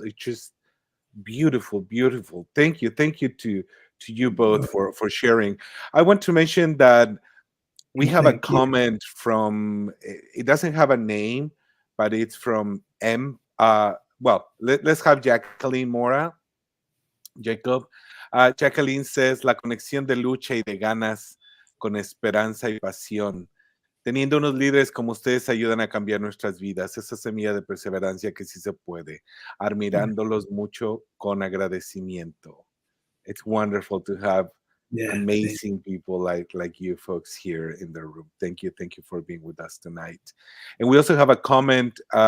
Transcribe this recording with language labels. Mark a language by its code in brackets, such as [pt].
[en] It's just beautiful, beautiful. Thank you to you both for sharing. I want to mention that we have a Thank you. comment from, it doesn't have a name, but it's from well, let's have Jacqueline Mora. Jacob. [es] Jacqueline says, la conexión de lucha y de ganas con esperanza y pasión. Teniendo unos líderes como ustedes ayudan a cambiar nuestras vidas. Esa semilla de perseverancia que sí se puede. Admirándolos mucho con agradecimiento. [en] It's wonderful to have Yeah. amazing people like you folks here in the room. Thank you for being with us tonight. And we also have a comment.